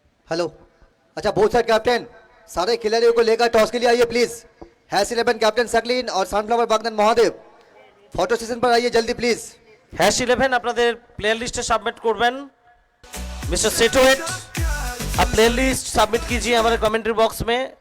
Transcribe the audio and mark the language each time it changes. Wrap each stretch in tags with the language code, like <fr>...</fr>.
<hi>Hello, अच्छा both side captain सारे खिलाड़ियों को लेकर टॉस के लिए आइए प्लीज। हैश 11 कैप्टन सकलीन और सनफ्लावर बागनन महादेव फोटो सेशन पर आइए जल्दी प्लीज।</hi> <bn>হ্যাশ 11 আপনাদের প্লেয়ার লিস্টে সাবমিট করবেন।</bn> <hi>मिस्टर सेटोएट आप प्लेयर लिस्ट सबमिट कीजिए हमारे कमेंट्री बॉक्स में।</hi>